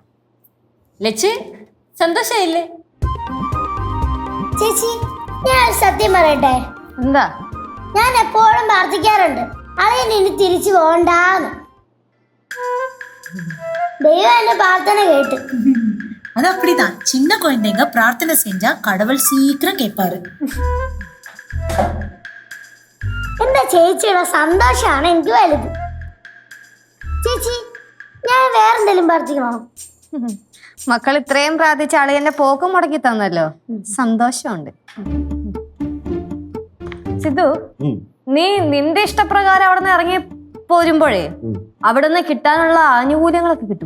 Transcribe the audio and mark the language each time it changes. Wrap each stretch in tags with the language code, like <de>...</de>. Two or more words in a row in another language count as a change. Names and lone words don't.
<ml>ലച്ച് സന്തോഷായില്ലേ? ചേച്ചി, ഞാൻ സത്യം പറയട്ടെ. എന്താ? ഞാൻ എപ്പോഴും പ്രാർത്ഥിക്കാറുണ്ട് അളിയൻ ഇനി തിരിച്ചു പോകണ്ടാന്ന്. ദൈവം എന്റെ പ്രാർത്ഥന കേട്ടു.</ml> <ta>அது அப்படிதான். சின்ன குழந்தைங்க பிரார்த்தனை செஞ்சா கடவுள் சீக்கிரம் கேட்பாரு.</ta> <ml>എന്റെ ചേച്ചിയുടെ സന്തോഷമാണ് എനിക്ക് വലുത്. ചേച്ചി, ഞാൻ വേറെന്തെങ്കിലും പ്രാർത്ഥിക്കണോ? മക്കൾ ഇത്രയും പ്രാർത്ഥിച്ച അളിയന്റെ പോക്ക് മുടക്കി തന്നല്ലോ, സന്തോഷമുണ്ട്. സിദ്ധു, നീ നിന്റെ ഇഷ്ടപ്രകാരം അവിടെ നിന്ന് ഇറങ്ങി പോരുമ്പോഴേ അവിടെ നിന്ന് കിട്ടാനുള്ള ആനുകൂല്യങ്ങളൊക്കെ കിട്ടും.</ml>